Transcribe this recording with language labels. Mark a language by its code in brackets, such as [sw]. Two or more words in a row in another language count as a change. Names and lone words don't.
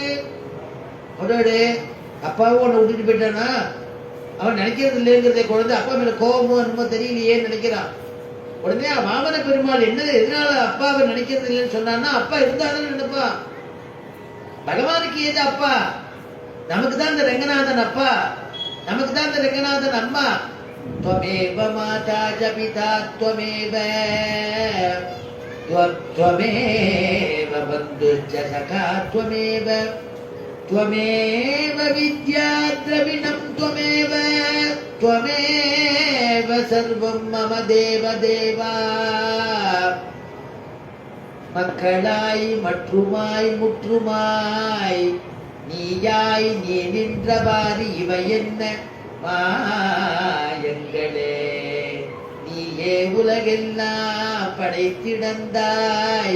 [ta] அவரோடு அப்பாவும் உன்னை விட்டுட்டு போயிட்டானா, அவன் நினைக்கிறது இல்லைங்கிறத குழந்தை அப்பா மேல கோபமோ என்னமோ தெரியலையே நினைக்கிறான். உடனே மாமன பெருமாள் என்ன எதனால அப்பாவை நினைக்கிறது இல்லைன்னு சொன்னான்னா, அப்பா இருந்தாலும் நினைப்பான். பகவானுக்கு ஏது அப்பா? நமக்கு தான் இந்த ரங்கநாதன் அப்பா, நமக்கு தான் இந்த ரங்கநாதன் அம்மா. [sa] त्वमेव माता च पिता त्वमेव त्वमेव बन्धुश्च सखा त्वमेव त्वमेव विद्या द्रविणं त्वमेव त्वमेव सर्वं मम देव देवा. [ta] மக்களாய் மற்றுமாய் முற்றுமாய் நீயாய் நீ நின்றவாறு இவை என்ன மாயங்களே, நீயே உலகெல்லாம் படைத்திடந்தாய்.